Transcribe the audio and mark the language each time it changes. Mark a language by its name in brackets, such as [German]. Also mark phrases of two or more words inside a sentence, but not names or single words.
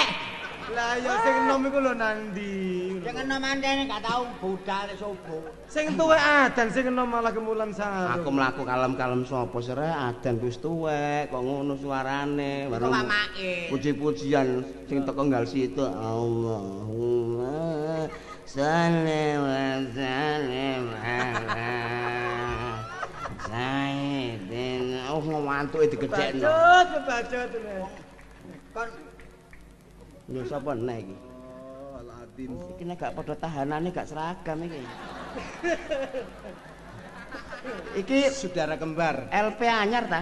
[Javanese] lah ya sing enom iku lho nandi. Sing enom andene gak tau budal sobo. Sing tuwek adan sing enom malah kemulan saru. Aku mlaku kalem-kalem sapa sere adan wis tuwek kok ngono suarane. Kok Pak Mail. Puji-pujian sing teko nggal situ [Arabic] اللهم صل وسلم على سيدنا [Javanese] ngantuke digedhekno. Bacut. Kon Lho sapa nek iki? Oh, Aladin. Iki nek gak padha tahanane gak seragam iki. Iki Saudara kembar. LP anyar ta?